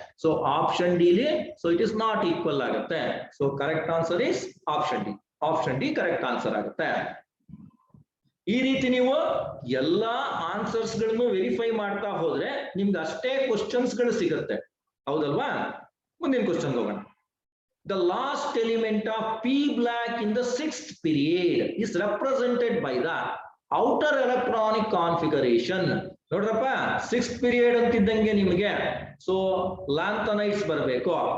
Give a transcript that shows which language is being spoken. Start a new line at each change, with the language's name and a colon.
English: So option D so it is not equal ಆಗುತ್ತೆ. So correct answer is option D correct answer ಆಗುತ್ತೆ.
Kannada: ಈ ರೀತಿ ನೀವು ಎಲ್ಲಾ ಆನ್ಸರ್ಸ್ ಗಳನ್ನು ವೆರಿಫೈ ಮಾಡ್ತಾ ಹೋದ್ರೆ ನಿಮ್ಗೆ ಅಷ್ಟೇ ಕ್ವಶನ್ಸ್ ಗಳು ಸಿಗುತ್ತೆ, ಹೌದಲ್ವಾ? ಮುಂದಿನ ಕ್ವಶನ್ ಹೋಗೋಣ.
English: The last element of P black in the 6th period is represented by the outer electronic configuration.
Kannada: ನೋಡ್ರಪ್ಪ 6th period ಅಂತಿದ್ದಂಗೆ ನಿಮಗೆ ಸೊ ಲ್ಯಾಂಥನೈಟ್ಸ್ ಬರಬೇಕು.